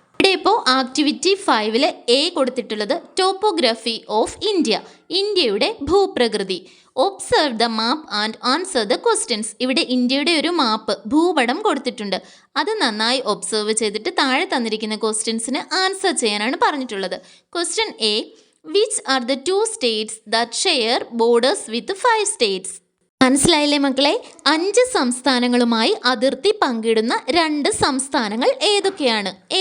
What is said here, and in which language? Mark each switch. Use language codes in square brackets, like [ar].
[ml] ഇവിടെ ഇപ്പോൾ activity 5 A കൊടുത്തിട്ടുള്ളത് ടോപ്പോഗ്രഫി ഓഫ് ഇന്ത്യ, ഇന്ത്യയുടെ ഭൂപ്രകൃതി. [en] Observe the map and answer the questions. [ml] ഇവിടെ ഇന്ത്യയുടെ ഒരു മാപ്പ്, ഭൂപടം കൊടുത്തിട്ടുണ്ട്. അത് നന്നായി ഒബ്സർവ് ചെയ്തിട്ട് താഴെ തന്നിരിക്കുന്ന ക്വസ്റ്റ്യൻസിന് ആൻസർ ചെയ്യാനാണ് പറഞ്ഞിട്ടുള്ളത്. [en] Question A. Which are the 2 states that share borders with 5 states? [ml] മനസ്സിലായില്ലേ മക്കളെ? 5 സംസ്ഥാനങ്ങളുമായി അതിർത്തി പങ്കിടുന്ന 2 സംസ്ഥാനങ്ങൾ ഏതൊക്കെയാണ്?